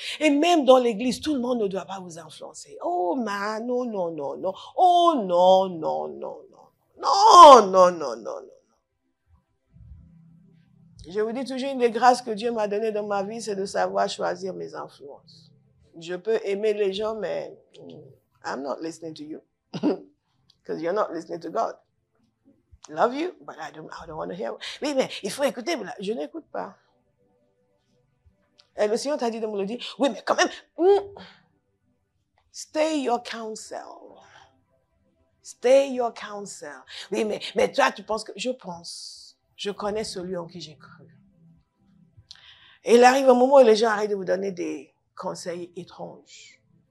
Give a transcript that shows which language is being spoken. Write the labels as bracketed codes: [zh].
[fr] Et même dans l'église, tout le monde ne doit pas vous influencer. Oh, man, non, non, non, non. Oh, non, non, non, non. Non, non, non, non, non. Je vous dis toujours, une des grâces que Dieu m'a données dans ma vie, c'est de savoir choisir mes influences. Je peux aimer les gens, mais [en] I'm not listening to you. Because you're not listening to God. Love you, but I don't want to hear. [fr] Oui, mais il faut écouter. Je n'écoute pas. Et le Seigneur t'a dit de me le dire. Oui, mais quand même, [en] stay your counsel. Stay your counsel. [fr] Oui, mais toi, tu penses que... Je pense. Je connais celui en qui j'ai cru. Et il arrive un moment où les gens arrêtent de vous donner des conseils étranges.